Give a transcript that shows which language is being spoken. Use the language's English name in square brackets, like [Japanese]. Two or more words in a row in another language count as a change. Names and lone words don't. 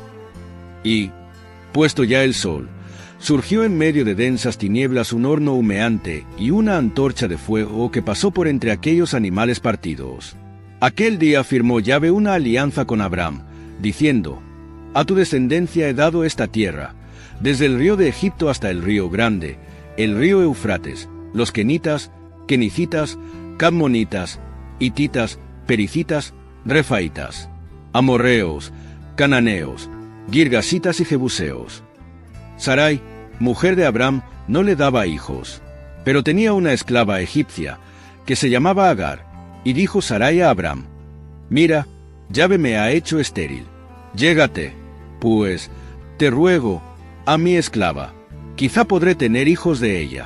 [Spanish] Y, puesto ya el sol, surgió en medio de densas tinieblas un horno humeante y una antorcha de fuego que pasó por entre aquellos animales partidos. Aquel día firmó Yahvé una alianza con Abraham, diciendo: a tu descendencia he dado esta tierra, desde el río de Egipto hasta el río grande, el río Eufrates, los kenitas, kenicitas, cadmonitas, hititas, pericitas, refaitas, amorreos, cananeos, girgasitas y jebuseos. Sarai, mujer de Abraham, no le daba hijos, pero tenía una esclava egipcia, que se llamaba Agar, y dijo Sarai a Abraham: mira, Yahvé me ha hecho estéril. Llégate, pues, te ruego, a mi esclava, quizá podré tener hijos de ella.